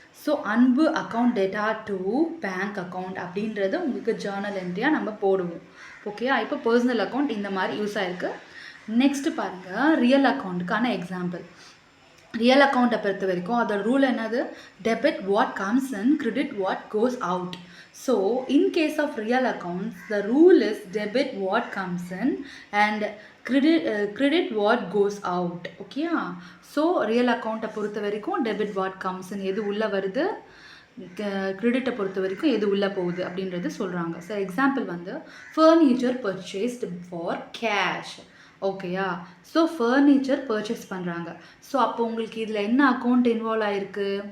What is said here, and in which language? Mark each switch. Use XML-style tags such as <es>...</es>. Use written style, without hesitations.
<ta>So அன்பு account data to bank account அப்படின்றது உங்களுக்கு ஜேர்னல் என்ட்ரியாக நம்ம போடுவோம். ஓகேயா? இப்போ பர்சனல் அக்கௌண்ட் இந்த மாதிரி யூஸ் ஆகிருக்கு. நெக்ஸ்ட்டு பாருங்கள், ரியல் அக்கௌண்ட்டுக்கான எக்ஸாம்பிள். ரியல் அக்கௌண்ட்டை பொறுத்த வரைக்கும் அதோட ரூல் என்னது?</ta> <en>Debit what comes in, credit what goes out. So in case of real accounts, the rule is debit what comes in and credit what goes out. Okay, so real account</en> <ta>பொறுத்த வரைக்கும்</ta> <en>debit what comes in</en> <ta>எது உள்ள வருது, கிரெடிட்டை பொறுத்த வரைக்கும் எது உள்ளே போகுது அப்படின்றது சொல்கிறாங்க.</ta> <en>So example வந்து furniture purchased for cash. ஓகேயா?</en> <ta>ஸோ ஃபர்னிச்சர் பர்ச்சேஸ் பண்ணுறாங்க. ஸோ அப்போ உங்களுக்கு இதில் என்ன அக்கௌண்ட் இன்வால்வ் ஆகிருக்கு?</ta>